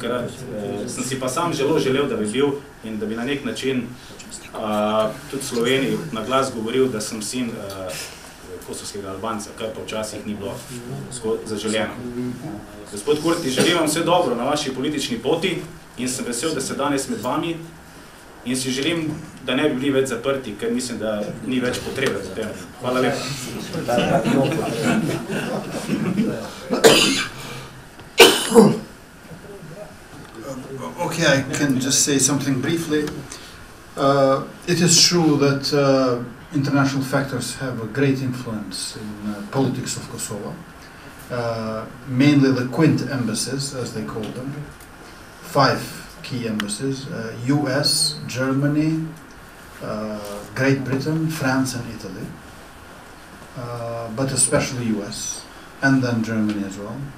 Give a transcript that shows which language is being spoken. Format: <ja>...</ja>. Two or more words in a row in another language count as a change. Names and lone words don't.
<sl>Sem si pa sam želel, da bi bil in da bi na nek način tudi v Sloveniji na glas govoril, da sem sin kosovskega Albanca, kar pa včasih ni bilo zaželjeno. Gospod Kurti, želim vam vse dobro na vaši politični poti in sem vesel, da ste danes med vami in si želim, da ne bi bili več zaprti, ker mislim, da ni več potrebe za tem. Hvala lepa.</sl> <en>Okay, I can just say something briefly. It is true that international factors have a great influence in politics of Kosovo, mainly the quint embassies, as they call them, 5 key embassies, US, Germany, Great Britain, France and Italy, but especially US, and then Germany as well.</en>